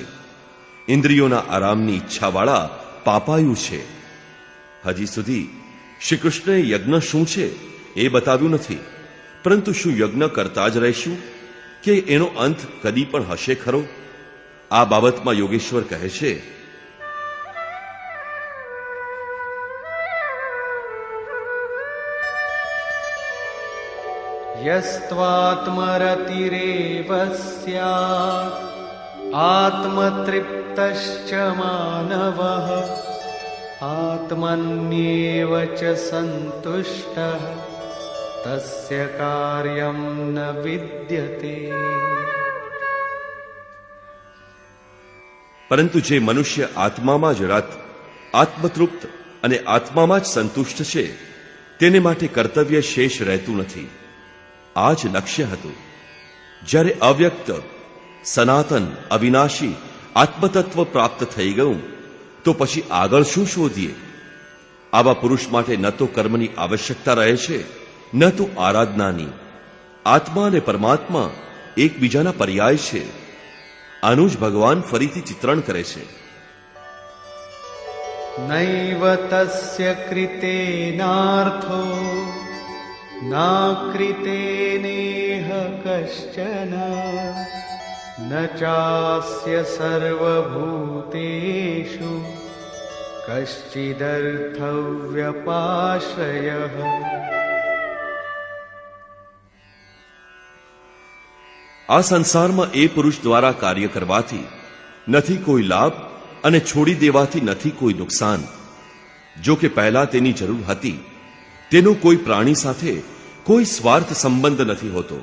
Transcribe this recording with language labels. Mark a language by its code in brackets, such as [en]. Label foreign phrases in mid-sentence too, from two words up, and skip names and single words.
[gu] ઇન્દ્રિયોના આરામની ઈચ્છાવાળા પાપાયુ છે. હજી સુધી શ્રી કૃષ્ણએ યજ્ઞ શું છે એ બતાવ્યું નથી, પરંતુ શું યજ્ઞ કરતા જ રહેશું કે એનો અંત કદી પણ હશે ખરો? આ બાબતમાં યોગેશ્વર કહે છે, [sa] यस्त्वात्मरतिरेव स्यात् आत्मतृप्तश्च मानवः आत्मन्येव च सन्तुष्टः तस्य कार्यं न विद्यते. [gu] પરંતુ જે મનુષ્ય આત્મામાં જ રત, આત્મતૃપ્ત અને આત્મામાં જ સંતુષ્ટ છે તેને માટે કર્તવ્ય શેષ રહેતું નથી. આ જ લક્ષ્ય હતું. જ્યારે અવ્યક્ત, સનાતન, અવિનાશી આત્મતત્વ પ્રાપ્ત થઈ ગયું તો પછી આગળ શું શોધીએ? આવા પુરુષ માટે ન તો કર્મની આવશ્યકતા રહે છે, ન તો આરાધનાની. આત્મા અને પરમાત્મા એકબીજાના પર્યાય છે. આનું જ ભગવાન ફરીથી ચિત્રણ કરે છે. [sa] नैव तस्य कृतेनार्थो नाकृतेनेह कश्चन न चास्य सर्वभूतेषु कश्चिदर्थव्यपाश्रयः. [gu] આ સંસારમાં એ પુરુષ દ્વારા કાર્ય કરવાથી નથી કોઈ લાભ અને છોડી દેવાથી નથી કોઈ નુકસાન. જો કે પહેલા તેની જરૂર હતી, તેનો કોઈ પ્રાણી સાથે કોઈ સ્વાર્થ સંબંધ નથી હોતો.